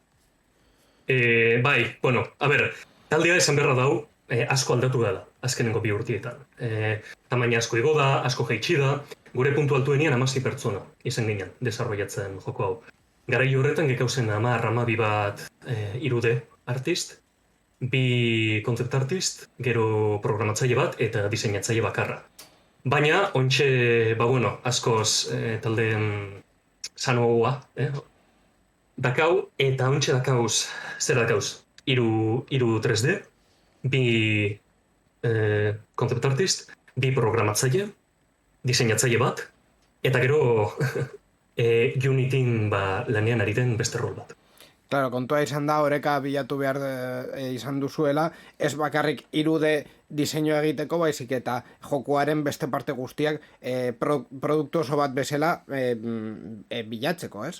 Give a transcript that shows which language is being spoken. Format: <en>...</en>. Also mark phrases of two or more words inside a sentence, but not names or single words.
<eu>Bai, taldea esan beharra dau, asko aldatu dela, azkenengo 2 urteetan. Tamaina asko igo da, asko jaitsi da, gure puntu altuenian 16 pertsona izan ginen desarrollatzen joko hau. Garai horretan gekauzen 10-12 bat</eu> <en>3D artist, 2 concept artist,</en> <eu>gero programatzaile bat eta diseinatzaile bakarra. Baina, ontxe, askoz taldeen sanoa, dakau, eta ontxe dakauz, zer dakauz, 3 3D, 2</eu> <en>concept artist,</en> <eu>2 programatzaile, diseinatzaile bat, eta gero Unityn lanean ari den beste rol bat. Claro, kontua izan da, oreka bilatu behar izan duzuela, ez bakarrik 3D diseinua egiteko, baizik eta jokuaren beste parte guztiak produktu oso bat bezala bilatzeko, ez?</eu>